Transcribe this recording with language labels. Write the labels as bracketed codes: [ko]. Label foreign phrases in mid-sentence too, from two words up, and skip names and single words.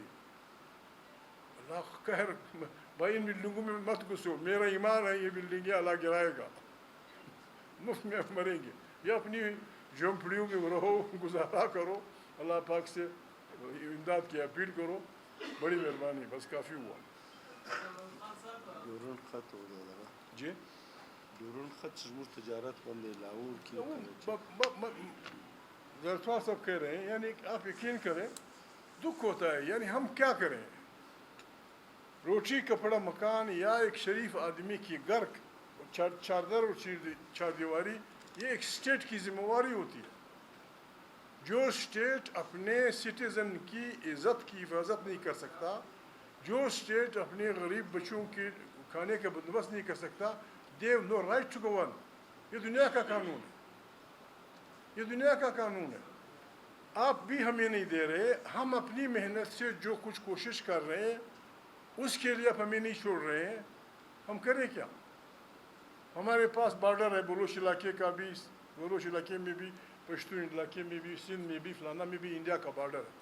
[ur] اللہ قہر، بھائی ان بلڈنگوں میں مت گھسو، میرا ایمان ہے یہ بلڈنگیں اللہ گرائے گا، مفت میں مریں گے. یہ اپنی جھونپڑیوں میں رہو، گزارا کرو، اللہ پاک سے امداد کی اپیل کرو. بڑی مہربانی، بس کافی ہوا. [ps] ډورن خط و دا جی ډورن خط زموږ تجارت باندې لاهور کې [ur] درسوا سب کہہ رہے ہیں، یعنی آپ یقین کریں دکھ ہوتا ہے. یعنی ہم کیا کریں؟ روٹی کپڑا مکان یا ایک شریف آدمی کی گھر چادر اور چار دیواری، یہ ایک اسٹیٹ کی ذمہ داری ہوتی ہے. جو اسٹیٹ اپنے سٹیزن کی عزت کی حفاظت نہیں کر سکتا، جو اسٹیٹ اپنے غریب بچوں کے کھانے کا بندوبست نہیں کر سکتا، [en] they have no right to go on. [ur] یہ دنیا کا قانون ہے، یہ دنیا کا قانون ہے. آپ بھی ہمیں نہیں دے رہے، ہم اپنی محنت سے جو کچھ کوشش کر رہے ہیں اس کے لیے آپ ہمیں نہیں چھوڑ رہے ہیں. ہم کریں کیا؟ ہمارے پاس بارڈر ہے بلوچ علاقے کا بھی، بلوچ علاقے میں بھی، پشتون علاقے میں بھی، سندھ میں بھی، فلانا میں بھی انڈیا کا بارڈر ہے.